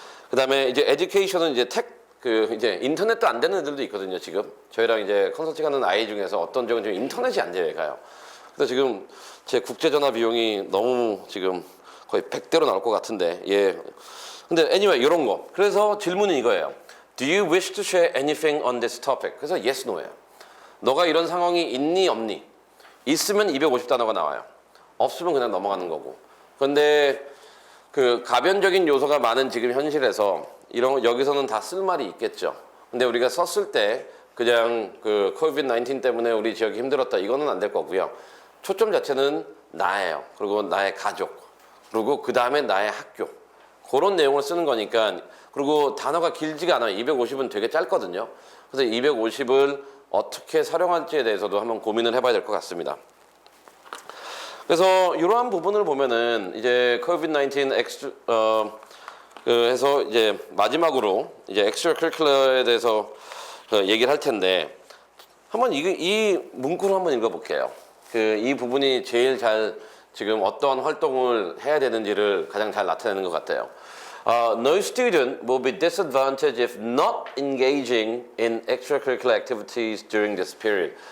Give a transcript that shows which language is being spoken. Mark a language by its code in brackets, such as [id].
[ko] 그 다음에 이제 에듀케이션은 이제 이제 인터넷도 안 되는 애들도 있거든요, 지금. 저희랑 이제 컨설팅 하는 아이 중에서 어떤 적은 지금 인터넷이 안 돼가요. 그래서 지금 제 국제전화 비용이 너무 지금 거의 100대로 나올 것 같은데, 예. 근데 anyway, 이런 거. 그래서 질문은 이거예요. [en] Do you wish to share anything on this topic? [ko] 그래서 yes, no예요. 너가 이런 상황이 있니, 없니? 있으면 250단어가 나와요. 없으면 그냥 넘어가는 거고. 그런데 그 가변적인 요소가 많은 지금 현실에서 여기서는 다 쓸 말이 있겠죠. 근데 우리가 썼을 때 그냥 그 코비드-19 때문에 우리 지역이 힘들었다. 이거는 안 될 거고요. 초점 자체는 나예요. 그리고 나의 가족. 그리고 그 다음에 나의 학교. 그런 내용을 쓰는 거니까. 그리고 단어가 길지가 않아요. 250은 되게 짧거든요. 그래서 250을 어떻게 사용할지에 대해서도 한번 고민을 해봐야 될 것 같습니다. 그래서 이러한 부분을 보면은 이제 코비드-19 해서 이제 마지막으로 이제 엑스트라 커리큘러에 대해서 얘기를 할 텐데 한번 이 문구를 한번 읽어볼게요. 이 부분이 제일 잘 지금 어떤 활동을 해야 되는지를 가장 잘 나타내는 것 같아요. [en] No student will be disadvantaged if not engaging in extracurricular activities during this period.